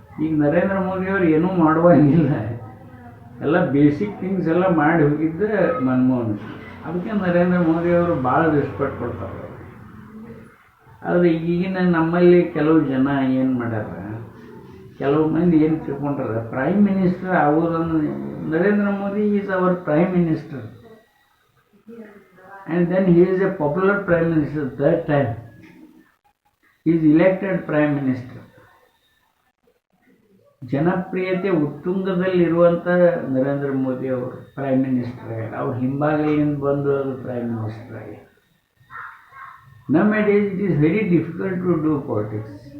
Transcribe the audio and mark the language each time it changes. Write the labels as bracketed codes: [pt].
[kn] ಈಗ ನರೇಂದ್ರ ಮೋದಿಯವರು ಏನೂ ಮಾಡುವಂಗಿಲ್ಲ. ಎಲ್ಲ ಬೇಸಿಕ್ ಥಿಂಗ್ಸ್ ಎಲ್ಲ ಮಾಡಿ ಹೋಗಿದ್ದೆ ಮನಮೋಹನ್ ಸಿಂಗ್. ಅದಕ್ಕೆ ನರೇಂದ್ರ ಮೋದಿಯವರು ಭಾಳ ರೆಸ್ಪೆಕ್ಟ್ ಕೊಡ್ತಾರೆ. ಆದರೆ ಈಗಿನ ನಮ್ಮಲ್ಲಿ ಕೆಲವು ಜನ ಏನು ಮಾಡ್ಯಾರ, ಕೆಲವು ಮಂದಿ ಏನು ತಿಳ್ಕೊಂಡ್ರೆ ಪ್ರೈಮ್ ಮಿನಿಸ್ಟರ್ ಆಗೋದನ್ನು Narendra Modi [en] Is our prime minister. and then he is a popular prime minister third time. He is elected prime minister. [kn] ಜನಪ್ರಿಯತೆ ಉತ್ತುಂಗದಲ್ಲಿರುವಂಥ ನರೇಂದ್ರ ಮೋದಿ ಅವರು ಪ್ರೈಮ್ ಮಿನಿಸ್ಟರ್ ಆಗ್ಯಾರ. ಅವ್ರು ಹಿಂಬಾಗಿಲಿಂದ ಬಂದು ಅವರು ಪ್ರೈಮ್ ಮಿನಿಸ್ಟರ್ ಆಗ್ಯಾರ. [en] Nowadays it is very difficult to do politics.